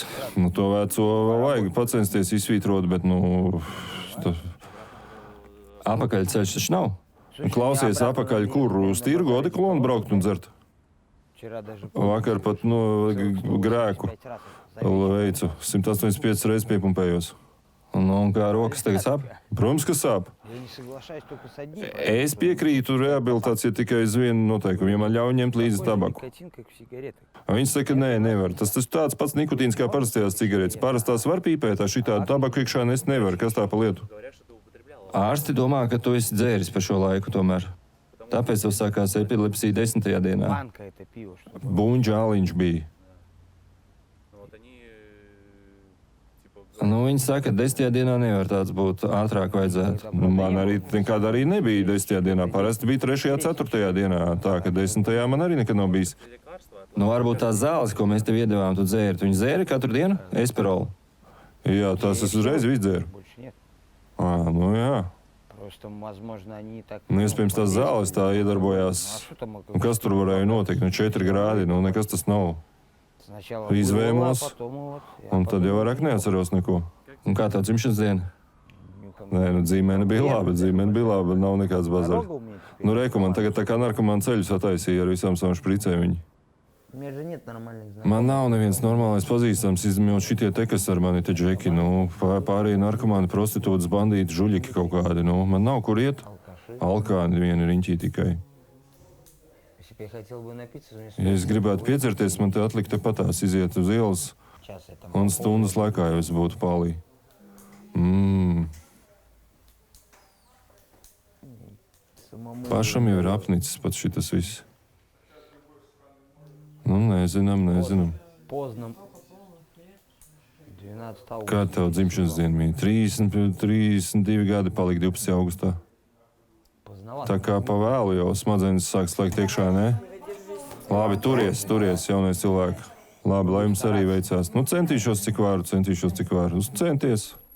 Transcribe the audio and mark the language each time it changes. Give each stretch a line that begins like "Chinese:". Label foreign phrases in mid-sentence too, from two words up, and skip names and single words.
Latvian: To veco vajag pacensties izsvītrot, bet apakaļceļš taču nav. Klausies apakaļ, kur uz tirgu odikolonu braukt un dzert. Vakar pat grēku veicu, 185 reizes piepumpējos. Nu, un kā rokas tagad sāp? Protams, ka sāp.
Russian: Я не соглашаюсь только с одним.
Latvian: Es piekrītu rehabilitācijai tikai uz vienu noteikumu, ja man ļauj ņemt līdzi tabaku.
Russian: Никотин, как в сигаретах.
Latvian: Viņš saka, nē, nevar. Tas tāds pats nikotīns kā parastajās cigaretes. Parastās var pīpēt, tā šitādu tabaku iekšā nes nevar. Kas tā pa lietu? Ārsti domā, ka tu esi dzēris par šo laiku tomēr. Tāpēc tev sākās epilepsija 10. dienā.
Russian: Банка это пиво, что ли?
Latvian: Buņģāliņš bija. Nu, viņi saka, ka 10. dienā nevar tāds būt. Ātrāk vajadzētu. Nu, man arī nekad arī nebija 10. dienā. Parasti bija 3. un 4. dienā. Tā ka 10. man arī nekad nav bijis. Nu, varbūt tās zāles, ko mēs tev iedevām, tu dzēri. Tu viņu dzēri katru dienu? Esperolu. Jā, tās es uzreiz izdzēru.
Russian: Больше нет.
Latvian: Nu jā.
Russian: Просто, возможно, они так...
Latvian: Nu, iespējams, tās zāles tā iedarbojās.
Russian: А что там?
Latvian: Un kas tur varēja notikt? Nu, 4 grādi, nu nekas tas nav.
Russian: Сначала
Latvian: Izvēmos,
Russian: было, а потом вот...
Latvian: Un tad jau vairāk neatceros neko. Un kā tev dzimšanas diena? Nē, nu dzīmēne bija laba, bet nav nekāds bazars.
Russian: Дорога у меня теперь.
Latvian: Nu, reku man tagad tā kā narkomāna ceļus attaisīja ar visām savām špricēm viņi.
Russian: У меня же нет нормальных знакомых.
Latvian: Man nav neviens normālais pazīstams, izņemot šitie te, kas ar mani te džeki, nu, pārējie narkomāni, prostitūtas, bandīti, žuļiki kaut kādi, nu, man nav kur iet.
Russian: Алкаши.
Latvian: Alkāni vieni riņķī tikai.
Russian: Если бы я хотел бы напиться, мне
Latvian: Ja es gribētu piedzerties, man te atlikt patās iziet uz ielas,
Russian: сейчас это
Latvian: un stundas laikā jau es būtu palī.
Russian: самому...
Latvian: Pašam jau ir apnicis pat šitas viss. Nu, nezinām.
Russian: Поздно. 12 августа.
Latvian: Kā tev dzimšanas diena bija? 32 gadi palika 12. augustā.
Russian: Поздновато.
Latvian: Tā kā pa vēlu jau smadzenes sāk slēgt iekšā, ne? Labi, turies, jaunais cilvēks. Labi, lai jums arī veicās. Nu, centīšos, cik varu. Centies.